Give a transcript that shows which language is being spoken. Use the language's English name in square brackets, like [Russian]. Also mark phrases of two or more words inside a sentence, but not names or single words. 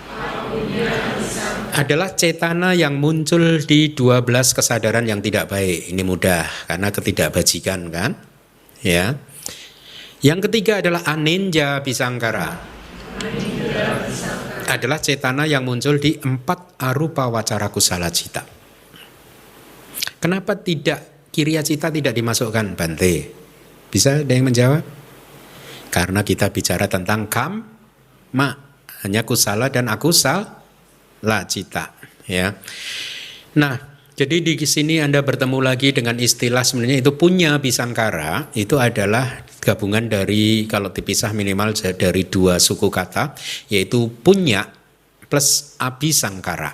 [Indonesian] Adalah cetana yang muncul di 12 kesadaran yang tidak baik. Ini mudah karena ketidakbajikan kan? Ya. Yang ketiga adalah [Pali] anenja abhisangkara. [Indonesian] Adalah cetana yang muncul di 4 [Pali] arupa wacara kusala cita. [Indonesian] Kenapa tidak [Pali] kiriya cita [Indonesian] tidak dimasukkan, Bante? Bisa ada yang menjawab? Karena kita bicara tentang kamma, hanya kusala dan akusala cita, ya. Nah, jadi di sini Anda bertemu lagi dengan istilah sebenarnya itu punya abhisangkara, itu adalah gabungan dari, kalau dipisah minimal dari 2 suku kata, yaitu punya plus abhisangkara.